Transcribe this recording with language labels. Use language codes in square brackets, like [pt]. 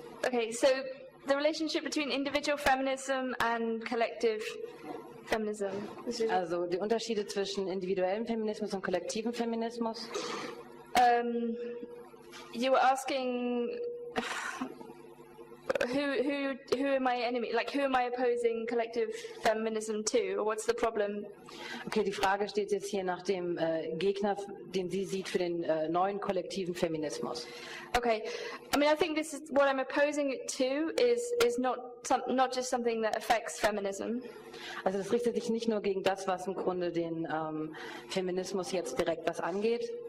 [en] Okay, so the relationship between individual feminism and collective feminism. [de] Also die Unterschiede zwischen individuellem Feminismus und kollektivem Feminismus. [en] You were asking who am I enemy, like who am I opposing collective feminism to, or what's the problem? [de] Okay, die Frage steht jetzt hier nach dem Gegner, den sie sieht für den neuen kollektiven Feminismus. [en] Okay, I mean, I think this is what I'm opposing it to is not just something that affects feminism. [de] Also es richtet sich nicht nur gegen das, was im Grunde den Feminismus jetzt direkt was angeht.